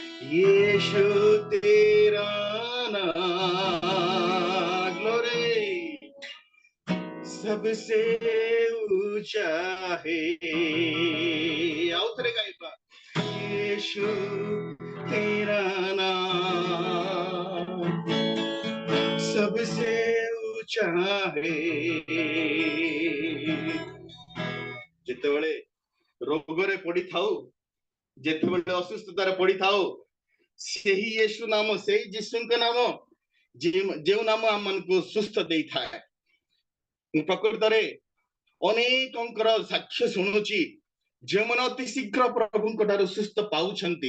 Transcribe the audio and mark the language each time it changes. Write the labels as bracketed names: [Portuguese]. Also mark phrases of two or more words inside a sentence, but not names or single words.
[Hindi] यीशु तेरा नाम ग्लोरी सबसे ऊंचा है। आओ तेरे का एक बार यीशु तेरा नाम सबसे ऊंचा है। [Odia] ଯେତେବେଳେ ରୋଗରେ ପଡିଥାଉ, ଯେତେବେଳେ ଅସୁସ୍ଥତାରେ ପଡିଥାଉ, ସେହି ୟେଶୁ ନାମ, ସେହି ଯୀଶୁଙ୍କ ନାମ ଯେଉଁ ନାମ ଆମମାନଙ୍କୁ ସୁସ୍ଥ ଦେଇଥାଏ। ମୁଁ ପ୍ରକୃତରେ ଅନେକଙ୍କର ସାକ୍ଷ୍ୟ ଶୁଣୁଛି ଯେଉଁମାନେ ଅତି ଶୀଘ୍ର ପ୍ରଭୁଙ୍କ ଠାରୁ ସୁସ୍ଥ ପାଉଛନ୍ତି।